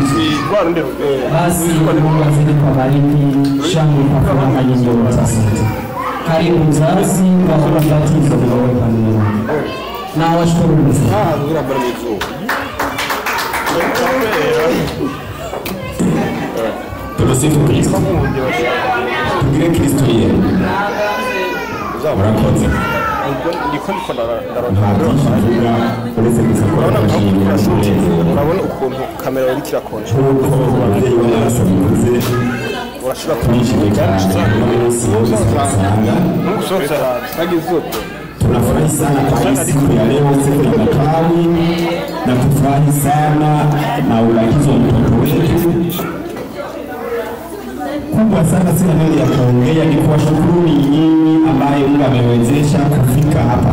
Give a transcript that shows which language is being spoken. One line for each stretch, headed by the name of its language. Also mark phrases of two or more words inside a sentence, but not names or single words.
Swahili: Basi Mungu azidi kubariki, shangwe na furaha nyingi wote. Karibu mzazi wa ubatizo kwa neno. Na washukuru sana. Tumsifu Kristo.
Kinyarwanda: tugire Kristo yera murakoze uretse gusa ko urabona ukuntu kamera iri kirakonje ababyeyi barasabize urashobora twishimye cyane n'umunsi wose usanga
Swahili: tunafurahi sana kwa hii siku ya leo, siku ya Natal, na tufurahi sana na ubatizo wa mtoto wetu. Kubwa sana sina neno ya kuongea, ni kuwashukuru nyinyi ambaye Mungu amewezesha kufika hapa.